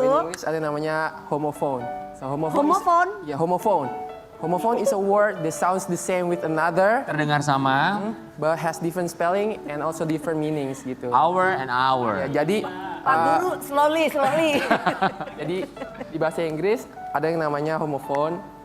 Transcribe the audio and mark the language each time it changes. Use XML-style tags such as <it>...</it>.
<id>Di Inggris ada namanya homophone.</id> <en>So homophone. Homophone?</en> <id>Ya, homophone.</id> <en>Homophone is a word that sounds the same with another,</en> <id>Terdengar sama.</id> <en>but has different spelling and also different meanings gitu. Hour and hour.</en> <id>Ya, jadi</id> <en>Pak Guru, slowly.</en> <id>jadi di bahasa Inggris ada yang namanya homophone.</id>